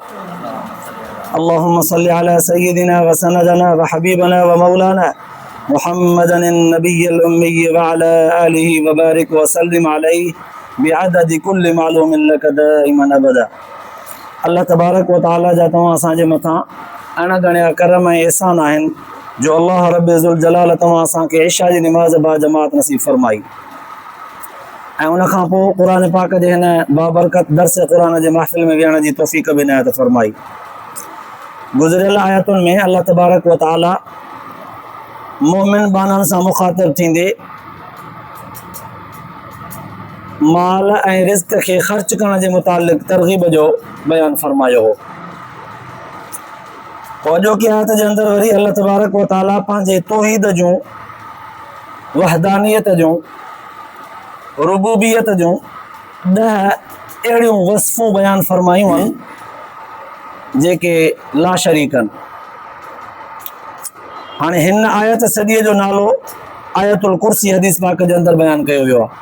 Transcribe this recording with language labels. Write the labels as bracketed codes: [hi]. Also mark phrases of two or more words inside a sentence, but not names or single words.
[ar] اللهم صل على سيدنا وسندنا وحبيبنا ومولانا محمد النبي الأمي وعلى آله وبارك وسلم عليه بعدد كل معلوم لك دائما أبدا. الله تبارك وتعالى [sd] जा तव्हां असांजे मथां अणगणिया करम ऐं एहसान आहिनि जो अल्लाह [ar] رب ذو الجلال [sd] तव्हां असांखे इशा जी निमाज़ बा जमात नसीब फरमाई ऐं उनखां पोइ क़ुरान पाक जे हिन बाबरकत दर्स क़ुरान जे महफ़िल में विहण जी तौफ़ीक़ बि इनायत फरमाई। गुज़िरियल आयतुनि में [ar] الله تبارك وتعالى [sd] मोमिन बाननि सां मुख़ातिब थींदे माल ऐं रिज़्क़ खे ख़र्च करण जे मुतालिक़ तरग़ीब जो बयानु फरमायो हो। अॼोकी आयत जे अंदरि वरी [ar] الله تبارك وتعالى [sd] पंहिंजे तौहीद जूं, वहदानियत जूं, रुबूबियत जूं 10 अहिड़ियूं वस्फ़ूं बयानु फरमायूं आहिनि जेके [ar] لا شريك [sd] आहिनि। हाणे हिन आयत सॼीअ जो नालो आयतुल कुर्सी हदीस पाक जे अंदरि बयानु कयो वियो आहे।